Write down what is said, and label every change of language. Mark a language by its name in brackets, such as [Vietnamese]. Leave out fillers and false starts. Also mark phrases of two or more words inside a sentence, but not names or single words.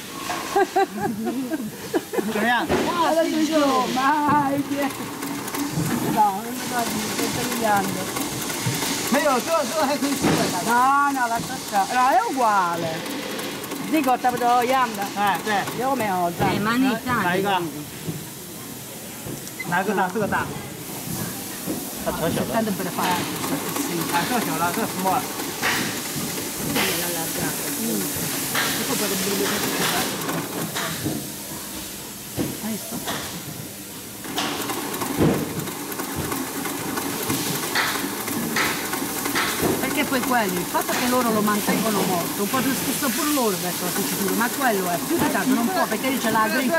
[Italian] Guarda giù, mai. No, non mi guardi, mi stai tagliando. Ma io, tu No, lascia stare. No, è uguale. Dico, ti vedo yanda. Io come ho già. ma ogni tanto. [Chinese] 来一个，哪个大？这个大。它调小了。 [Italian] Tanto per fare sì. [Chinese] 啊，这小了，这 small。 [Italian] Hai visto? Perché poi quelli, il fatto che loro lo mantengono molto, un po' più stesso pure loro verso la cucitura, ma quello è più di tanto non può perché dice la griffa.